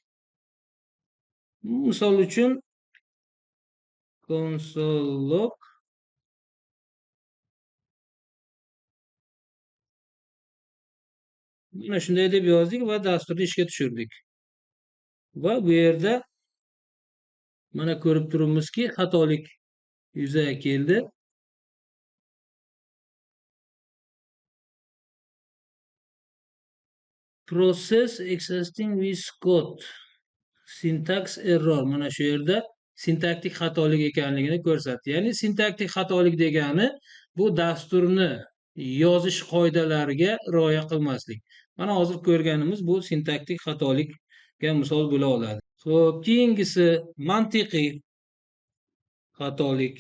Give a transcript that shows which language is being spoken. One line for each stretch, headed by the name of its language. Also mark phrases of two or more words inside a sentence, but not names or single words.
Uzbek: Misol uchun
English: console log
Uzbek: mana shunday deb yozdik va dasturni ishga tushirdik. Va bu yerda mana ko'rib turibmizki, xatolik yuzaga keldi.
English: Process existing with code syntax error,
Uzbek: mana shu yerda sintaktik xatolik ekanligini ko'rsatdi. Ya'ni sintaktik xatolik degani bu dasturni yozish qoidalariga rioya qilmaslik. Mana hozir ko'rganimiz bu sintaktik xatolikka misol bo'la oladi. Xo'p, keyingisi mantiqiy xatolik.